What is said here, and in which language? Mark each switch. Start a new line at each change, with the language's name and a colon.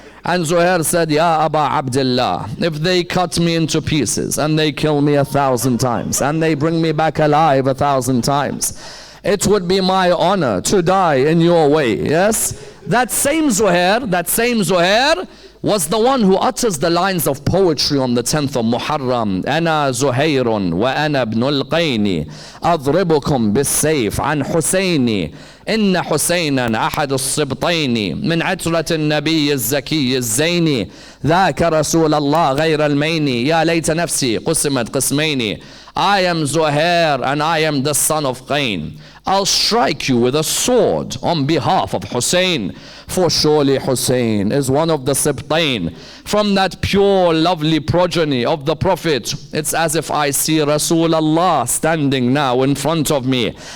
English: And Zuhair said, Ya Aba Abdullah, if they cut me into pieces and they kill me 1,000 times and they bring me back alive 1,000 times, it would be my honor to die in your way, yes? That same Zuhair was the one who utters the lines of poetry on the 10th of Muharram.
Arabic: أنا زهير وأنا ابن القين أضربكم بالسيف عن حسيني إن حسينا أحد الصبطين من عترة النبي الزكي الزيني ذاك رسول الله غير الميني يا ليت نفسي قسمت قسمين.
English: I am Zuhair and I am the son of Qayn. I'll strike you with a sword on behalf of Husayn, for surely Husayn is one of the Sibtain. From that pure, lovely progeny of the Prophet, it's as if I see Rasulullah standing now in front of me.